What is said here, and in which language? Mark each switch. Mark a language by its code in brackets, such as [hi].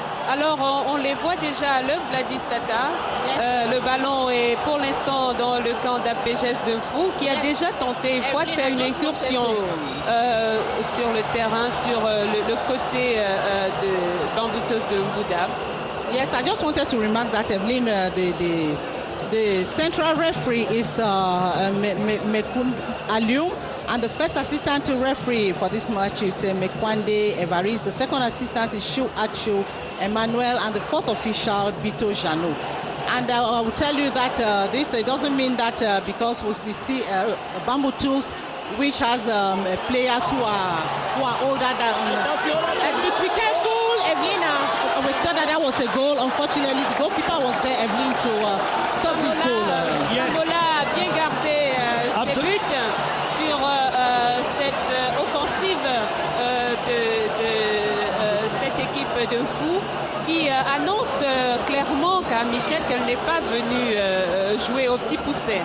[fr] Alors, on les voit déjà à l'œuvre, Gladys Tata. Le ballon est pour l'instant dans le camp d'APGS de Fou, qui a déjà tenté une fois de faire une incursion sur le terrain, sur le côté de Bambutos de Mbouda. [en] Yes, I just wanted to remark that Evelyn, the central referee is Mekun Alium, and the first assistant referee for this match is Mekwande Evariste. The second assistant is Shu Achu Emmanuel, and the fourth official, Bito Jano. And I will tell you that this doesn't mean that because we see Bambutos, which has players who are older than. Be careful, Evelina. We thought that was a goal. Unfortunately, the goalkeeper was there, Evelyn, to stop this goal. [fr] Samola a bien gardé ses buts sur cette offensive de cette équipe de Fou, qui annonce clairement qu'à Michel qu'elle n'est pas venue jouer au petit pousset.